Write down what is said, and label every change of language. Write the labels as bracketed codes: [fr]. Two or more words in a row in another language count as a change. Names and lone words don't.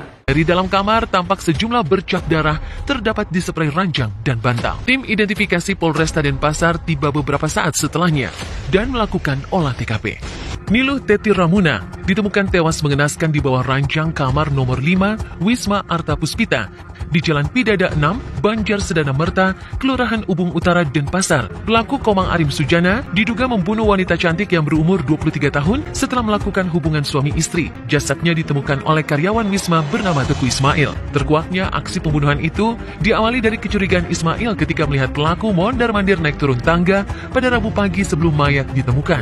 [id] Dari dalam kamar tampak sejumlah bercak darah terdapat di spray ranjang dan bantal. Tim identifikasi Polresta Denpasar tiba beberapa saat setelahnya dan melakukan olah TKP. Niluh Teti Ramuna ditemukan tewas mengenaskan di bawah ranjang kamar nomor 5 Wisma Arta Puspita di Jalan Pidada 6, Banjar Sedana Merta, Kelurahan Ubung Utara, Denpasar. Pelaku Komang Arim Sujana diduga membunuh wanita cantik yang berumur 23 tahun setelah melakukan hubungan suami istri. Jasadnya ditemukan oleh karyawan Wisma bernama Teguh Ismail. Terkuaknya aksi pembunuhan itu diawali dari kecurigaan Ismail ketika melihat pelaku mondar-mandir naik turun tangga pada Rabu pagi sebelum mayat ditemukan.